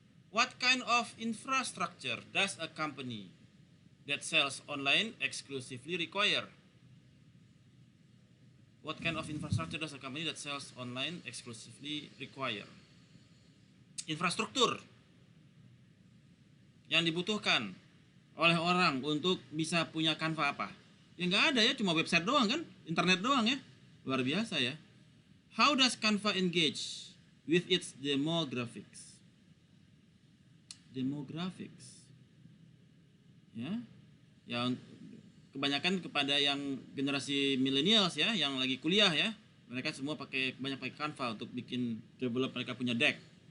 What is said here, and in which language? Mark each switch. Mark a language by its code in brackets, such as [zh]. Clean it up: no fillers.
[en] What kind of infrastructure does a company that sells online exclusively require? What kind of infrastructure does a company that sells online exclusively require? [id] Infrastruktur yang dibutuhkan oleh orang untuk bisa punya Canva apa? Ya nggak ada ya, cuma website doang kan, internet doang ya. Luar biasa ya. [en] How does Canva engage with its demographics? [id] Demographics, ya, yang kebanyakan kepada yang generasi millennials ya, yang lagi kuliah ya, mereka semua banyak pakai Canva untuk bikin develop, mereka punya deck.